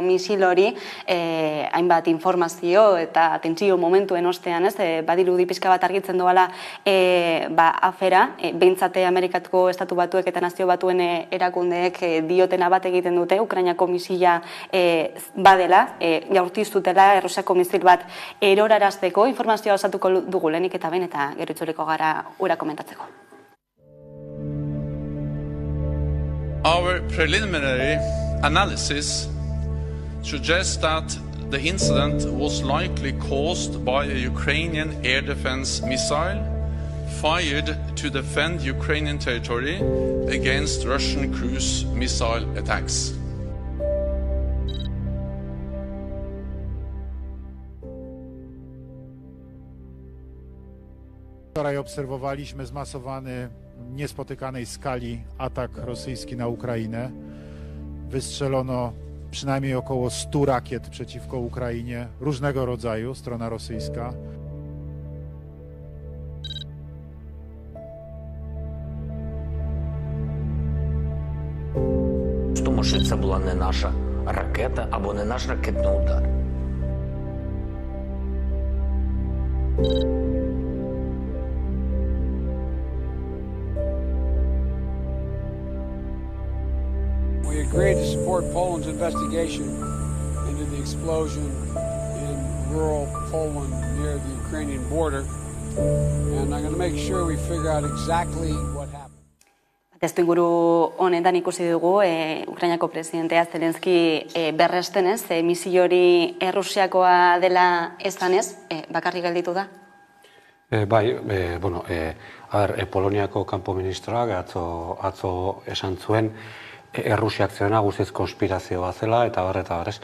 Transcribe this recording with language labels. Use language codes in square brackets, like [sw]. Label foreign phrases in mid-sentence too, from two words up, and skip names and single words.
[eu] misil hori, hainbat informazio eta tentsio momentuen ostean, badirudi pixka bat argitzen doala afera, behintzate Amerikatuko Estatu Batuek eta Nazio Batuen erakundeek diotena bat egiten dute, Ukrainako misila badela, jaurtiztutela Errusiako misil bat erorarazteko, informazioa osatuko dugu lehenik eta behin eta gero itzuliko gara ura komentatzeko. [en] Our preliminary analysis suggests that the incident was likely caused by a Ukrainian air defense missile fired to defend Ukrainian territory against Russian cruise missile attacks. [pl] Wczoraj obserwowaliśmy zmasowany, niespotykanej skali atak rosyjski na Ukrainę. Wystrzelono przynajmniej około 100 rakiet przeciwko Ukrainie, różnego rodzaju, strona rosyjska. [uk] Тому що це була не наша ракета або не наш ракетний удар. [en] We agreed to support Poland's investigation into the explosion in rural Poland near the Ukrainian border, and I'm going to make sure we figure out exactly what happened. [eu] Testuinguru honetan ikusi dugu, Ukrainako presidentea Zelenski berresten ez, misio hori Errusiakoa dela esanez, bakarrik gelditu da? Poloniako kanpo ministroak atzo esan zuen Errusiak zena guztiz konspirazio bat zela, eta barrez.